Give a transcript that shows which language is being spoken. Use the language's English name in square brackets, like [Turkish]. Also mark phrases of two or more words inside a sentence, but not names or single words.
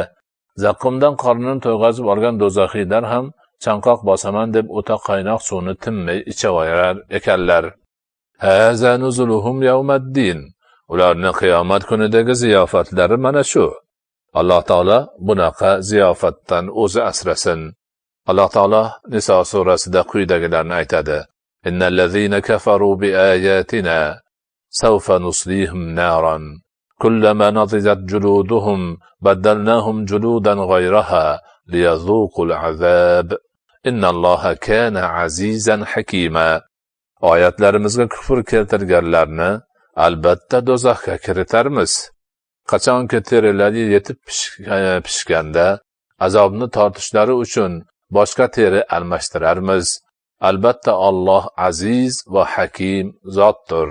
[Uzbek] Zaqqumdan qornini to'yg'azib olgan do'zaxiylar ham chanqoq bosaman deb o'ta qaynoq suvni tinmay ichaverar ekanlar. [Arabic] هذا نزلهم يوم الدين. [Uzbek] Ularning qiyomat kunidagi ziyofatlari mana shu. Alloh taolo bunaqa ziyofatdan o'zi asrasin. Alloh taolo Niso surasida quyidagilarni aytadi. [Arabic] إن الذين كفروا بآياتنا سوف نصليهم نارا. كلما نضجت جلودهم بدلناهم جلودا غيرها ليذوقوا العذاب. إن الله كان عزيزا حكيما. [Uzbek] Oyatlarimizga kufr keltirganlarni albatta do'zaxga kiritarmiz. Qachonki terilari yetib pishganda azobni tortishlari uchun boshqa teri almashtirarmiz. Albatta Alloh aziz va hakim zotdir.